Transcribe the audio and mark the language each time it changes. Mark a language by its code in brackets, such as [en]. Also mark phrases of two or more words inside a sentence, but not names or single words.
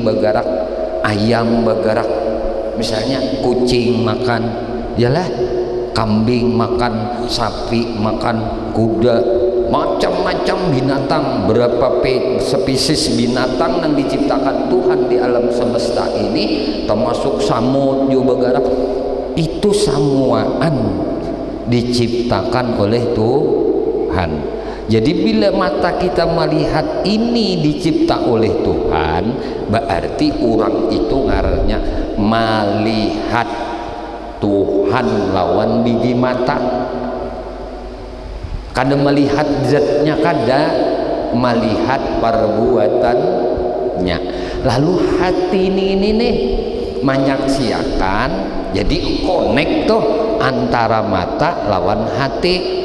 [id] bergerak, ayam bergerak, misalnya kucing makan, yalah, kambing makan, sapi makan, kuda, macam-macam binatang, berapa spesies binatang yang diciptakan Tuhan di alam semesta ini, termasuk samud juga bergerak, itu samuaan diciptakan oleh Tuhan. Jadi bila mata kita melihat ini dicipta oleh Tuhan, berarti orang itu ngarannya melihat Tuhan lawan biji mata. Kada melihat zatnya, kada melihat perbuatannya. Lalu hati ini nih menyaksikan, jadi connect tuh antara mata lawan hati.